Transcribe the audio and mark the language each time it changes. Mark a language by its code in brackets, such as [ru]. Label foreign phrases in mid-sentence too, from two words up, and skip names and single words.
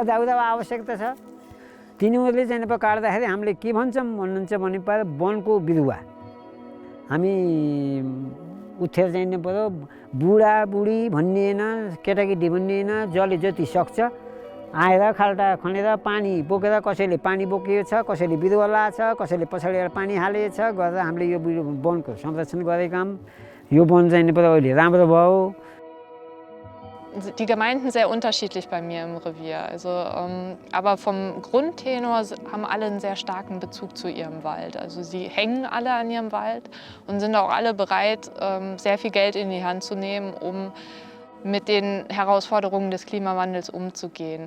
[ne] दाउदो आवश्यकता छ तिनीहरूले चाहिँ काट्दाखेरि हामीले के भन्छौँ भन्नुहुन्छ भने वनको बिरुवा हामी उठेर जानु पर्यो बुढा बुढी भन्ने हैन केटाकेटी भन्ने हैन जसले जति सक्छ आएर खाल्टा खनेर पानी बोकेर कसैले पानी बोकेको छ कसैले बिरुवा लाछ कसैले पछाडि पानी हालेको छ गरेर हामीले यो वनको संरक्षण गरेका छौं यो वन चाहिँ अहिले राम्रो भयो. [de] Die Gemeinden sehr unterschiedlich bei mir im Revier. Also, aber vom Grundtenor haben alle einen sehr starken Bezug zu ihrem Wald. Also sie hängen alle an ihrem Wald und sind auch alle bereit, sehr viel Geld in die Hand zu nehmen, um mit den Herausforderungen des Klimawandels umzugehen.